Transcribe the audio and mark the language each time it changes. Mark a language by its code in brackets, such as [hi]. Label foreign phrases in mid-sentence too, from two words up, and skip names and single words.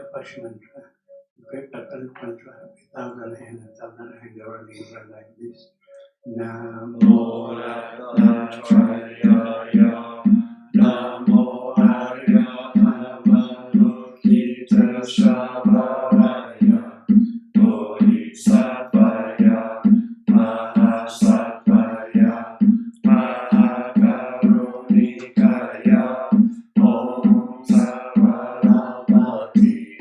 [en] English mantra. Repeat the mantra without the hand, without the hand, or like this. [sa] Namo Ratnatrayaya, Namo Aryamanukitashavaraya, Bodhisattvaya, Mahasattvaya, Mahakarunikaya, Om Sarvanamati,